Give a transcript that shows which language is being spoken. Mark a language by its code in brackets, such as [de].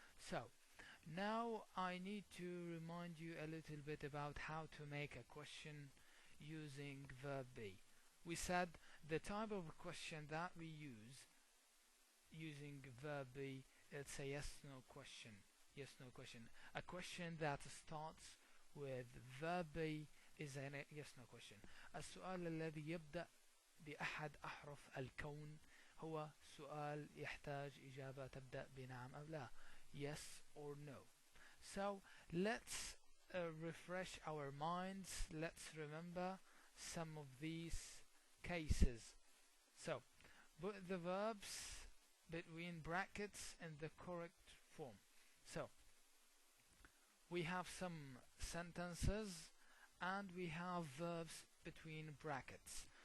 [en] So now I need to remind you a little bit about how to make a question using verb be. We said the type of question that we use using verb be, it's a yes no question. Yes no question. A question that starts with verb be is a yes no question. [ar] السؤال الذي يبدأ بأحد أحرف الكون هو سؤال يحتاج إجابة تبدأ بنعم أو لا, [en] yes or no. So let's refresh our minds. Let's remember some of these cases. So put the verbs between brackets in the correct form. So we have some sentences and we have verbs between brackets.